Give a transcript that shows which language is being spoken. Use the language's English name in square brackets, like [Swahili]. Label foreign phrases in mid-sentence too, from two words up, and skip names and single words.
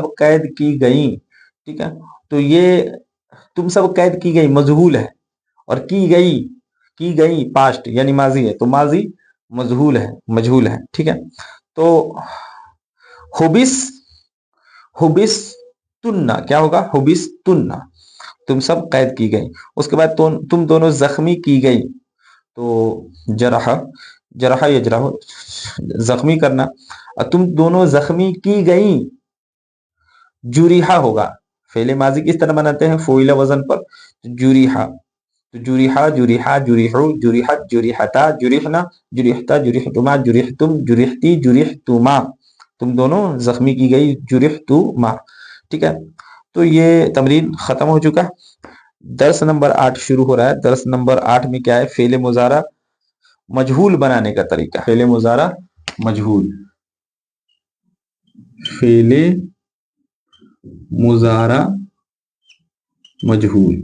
[Urdu] قید کی گئی، ٹھیک ہے، تو یہ تم سب قید کی گئی مجہول ہے، اور کی گئی پاسٹ یعنی ماضی ہے، تو ماضی مجہول ہے، ٹھیک ہے، تو [Arabic] حبس حبس تننا [Urdu] کیا ہوگا، حبس تننا، تم سب قید کی گئی، اس کے بعد تم دونوں زخمی کی گئی، تو [Arabic] جرح جرح یجرح [Urdu] زخمی کرنا، اور تم دونوں زخمی کی گئی، جریحہ ہوگا، فعل ماضی کس طرح بناتے ہیں، فعل وزن پر، جریحہ، [Arabic] تو جُرِحَا، جُرِحَا، جُرِحُوا، جُرِحَتْ، جُرِحَتَا، جُرِحْنَ، جُرِحْتَ، جُرِحْتُمَا، جُرِحْتُمْ، جُرِحْتِ، جُرِحْتُمَا, [Urdu] تم دونوں زخمی کی گئی، جرحتما. ٹھیک ہے، تو یہ تمرین ختم ہو چکا. درس نمبر 8 شروع ہو رہا ہے. درس نمبر 8 میں کیا ہے، فعل مضارع مجہول بنانے کا طریقہ. فعل مضارع مجہول، فعل مضارع مجہول.